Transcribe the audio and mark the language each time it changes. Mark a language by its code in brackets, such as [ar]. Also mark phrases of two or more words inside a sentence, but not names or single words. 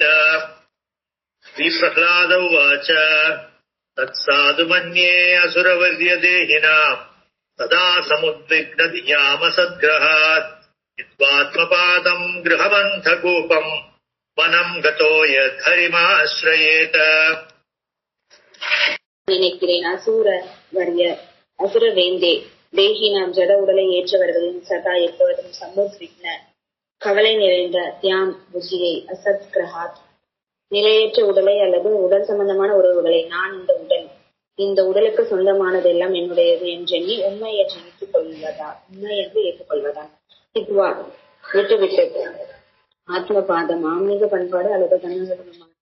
[sa] श्रीप्रह्लाद उवाच तत्साधु मन्ये असुरवर्यदेहिनाम् सदा समुद्विग्नधियामसद्ग्रहात् हित्वात्मपादम् गृहमन्थकूपम् वनम् गतो यत् हरिमाश्रयेत. [ta] நினைக்கிறேன் அசுர வேந்தே [sa] देहि नाम् [ta] ஜட உடலை ஏற்றவர்களின் சதா எப்பொழுதும் சமுத்விக்ன கவலை நிறைந்த தியாம் புத்தியை [sa] असत् ग्रहात् [ta] நிலையற்ற உடலை அல்லது உடல் சம்பந்தமான உறவுகளை நான் இந்த உடலுக்கு சொந்தமானதெல்லாம் என்னுடையது என்றெண்ணி உண்மை என்று ஏற்றுக்கொள்வதா சித்வா விட்டுவிட்டு ஆத்மபாதம் ஆன்மீக பண்பாடு அல்லது தன்னகமான